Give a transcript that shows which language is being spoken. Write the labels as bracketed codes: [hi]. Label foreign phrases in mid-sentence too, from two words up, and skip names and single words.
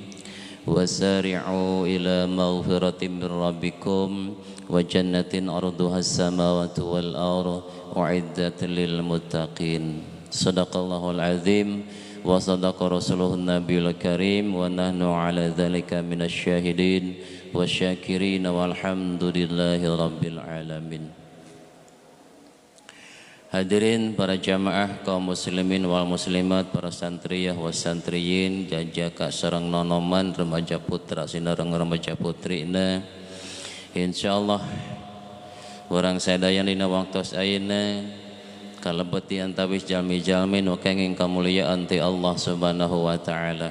[ar] وسارعوا إلى مغفرة من ربكم وجنة عرضها السماوات والأرض أعدت للمتقين. صدق الله العظيم وصدق رسوله النبي الكريم ونحن على ذلك من الشاهدين والشاكرين والحمد لله رب العالمين. [su] Hadirin para jamaah kaum [ar] المسلمين والمسلمات, [su] para santriyah was santriyin, jajaka sareng nonoman remaja putra sinareng remaja putrina. Insyaallah urang sadayan dina waktos ayeuna kalebet ti antawis jalmi-jalmi nu kenging kamulyaan ti Allah [ar] سبحانه وتعالى.